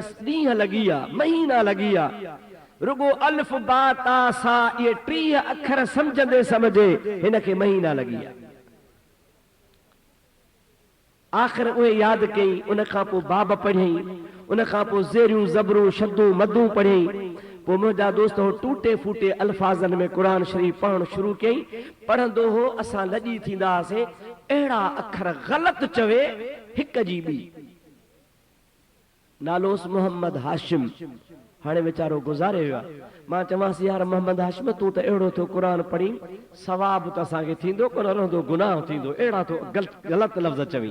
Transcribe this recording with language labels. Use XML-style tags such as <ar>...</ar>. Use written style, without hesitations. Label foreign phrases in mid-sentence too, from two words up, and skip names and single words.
<sd>ॾींहं लॻी विया, महीना लॻी विया, रुगो अल्फ बा ता सा इहे 30 अखर सम्झंदे सम्झे हिन खे महीना लॻी विया। आख़िर उहे यादि कई, उन खां पोइ बाब पढ़ियईं, उन खां पोइ ज़ेरियूं ज़बरूं शदूं मदूं पढ़ियईं। पोइ मुंहिंजा दोस्त हो टूटे फूटे अल्फाज़नि में क़ुरान शरीफ़ पढ़णु शुरू कयईं। पढ़ंदो हो, असां लॼी थींदा हुआसीं, अहिड़ा अखर ग़लति चवे हिक जी ॿी। नालोसि मोहम्मद हाशिम, हाणे वीचारो गुज़ारे वियो आहे। मां चवांसि यार मोहम्मद हाशिम तूं त अहिड़ो थियो क़ुरान पढ़ी, सवाब त असांखे थींदो कोन रहंदो, गुनाह थींदो, अहिड़ा तो ग़लति लफ़्ज़ चवी।</sd>